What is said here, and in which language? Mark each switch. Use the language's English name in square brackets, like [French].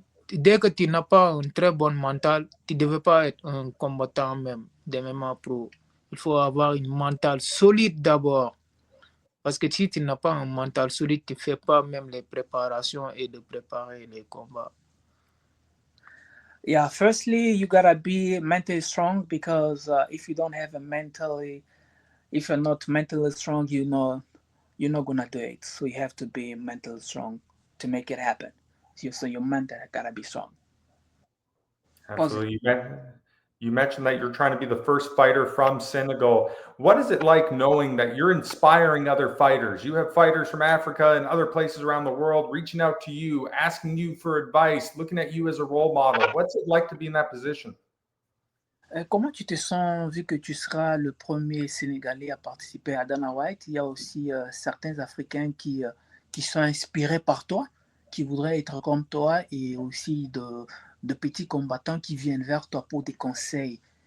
[French] dès que tu n'as pas un très bon mental, tu ne devais pas être un combattant même des MMA Pro. Il faut avoir une mental solide d'abord. Parce que si tu n'as pas un mental solide, tu ne fais pas même les préparations et de préparer les combats. [English] Yeah, firstly, you gotta be mentally strong because if you don't have if you're not mentally strong, you're not gonna do it. So you have to be mentally strong to make it happen. So your mental gotta be strong. Absolutely. You mentioned that you're trying to be the first fighter from Senegal. What is it like knowing that you're inspiring other fighters? You have fighters from Africa and other places around the world reaching out to you, asking you for advice, looking at you as a role model. What's it like to be in that position? [French] Comment tu te sens vu que tu seras le premier Sénégalais à participer à Dana White? Il y a aussi certains Africains qui sont inspirés par toi, qui voudraient être comme toi et aussi de petits combattants qui viennent vers toi pour des conseils.